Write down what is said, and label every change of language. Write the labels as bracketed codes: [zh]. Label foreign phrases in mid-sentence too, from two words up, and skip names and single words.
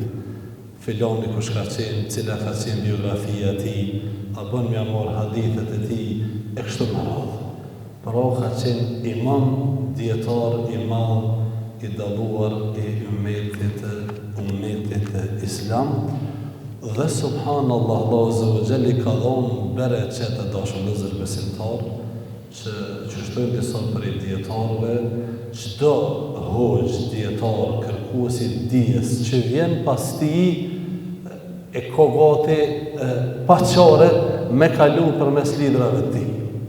[sq] Filoni kush ka qenë, cila ka qenë biografia e tij, a bën me marr hadithet e tij e kështu me radhë. Pra ka qenë imam, dietar i madh i dalluar i ummetit islam. Dhe subhanallah, Allahu [ar] عز وجل [sq] ka dhënë bereqet të dashur vëllezër besimtar, që qështojnë disa prej dietarëve, çdo hoxh dietar kërkuesi dijes që vjen pas tij e ka gati pa çare me kalu përmes lidrave të tij.